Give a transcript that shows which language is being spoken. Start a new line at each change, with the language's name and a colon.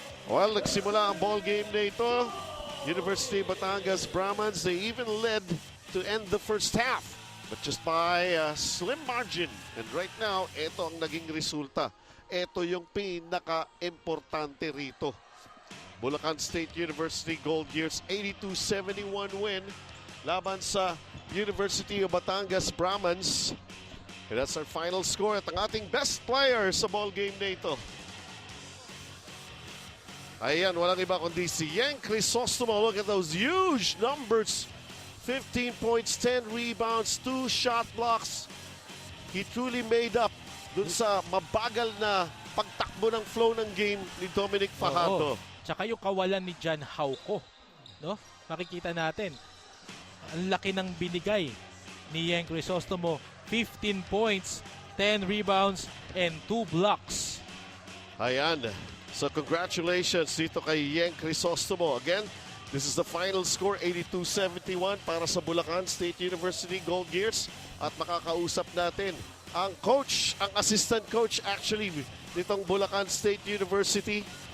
Filipino: Well, nagsimula ang ball game na ito.
English: University Batangas Brahmans, they even led to end the first half, but just by a slim margin. And right now,
Filipino: ito ang naging resulta. Ito yung pinaka-importante rito. Bulacan State University Gold Gears 82-71 win laban sa University of Batangas Brahmans.
English: And that's our final score
Filipino: at ang ating
English: best player sa ball game na ito.
Filipino: Ayan, walang iba kundi si Yang Crisostomo.
English: Look at those huge numbers. 15 points, 10 rebounds, 2 shot blocks. He truly made up
Filipino: dun sa mabagal na pagtakbo ng flow ng game ni Dominic Fajardo. Tsaka yung kawalan ni Jan Hauco, no? Makikita natin, ang laki ng binigay ni Yang Crisostomo.
English: 15 points, 10 rebounds, and 2 blocks.
Filipino: Ayan. So congratulations dito kay Yang Crisostomo.
English: Again, this is the final score, 82-71 para sa Bulacan State University Gold Gears.
Filipino: At makakausap natin ang coach, ang assistant coach actually nitong Bulacan State University.